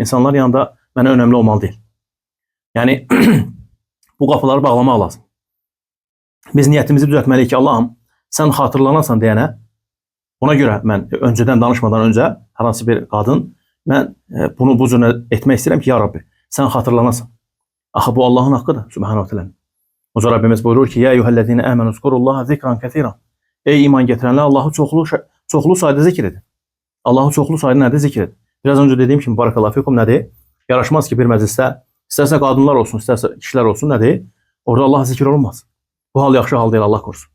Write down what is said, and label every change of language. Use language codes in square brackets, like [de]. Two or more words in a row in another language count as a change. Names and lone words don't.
[az] İnsanlar yanında mənə önəmli olmalı deyil. Yəni, bu qapıları bağlamaq lazım. Biz niyyətimizi düzəltməliyik ki, Allahım, sən xatırlanasan deyənə, ona görə mən öncədən danışmadan öncə hər hansı bir qadın, mən bunu bu cür etmək istəyirəm ki, [ar] يا ربي, [az] sən xatırlanasan. Axı bu Allahın haqqıdır, [ar] سبحانه وتعالى. [az] O zaman Rabbimiz buyurur ki: [ar] "يا أيها الذين آمنوا اذكروا الله ذكرا كثيرا." [az] Ey iman gətirənlər, Allahı çoxlu sayda zikr edin. Allahı çoxlu sayda nədir? Zikr edin. Biraz öncə dediyim kimi [ar] بارك الله فيكم [az] nədir? Yaraşmaz ki bir məclisdə istərsə qadınlar olsun, istərsə kişilər olsun nədir? Orada Allah zikr olunmaz. Bu hal yaxşı hal deyil, Allah korusun.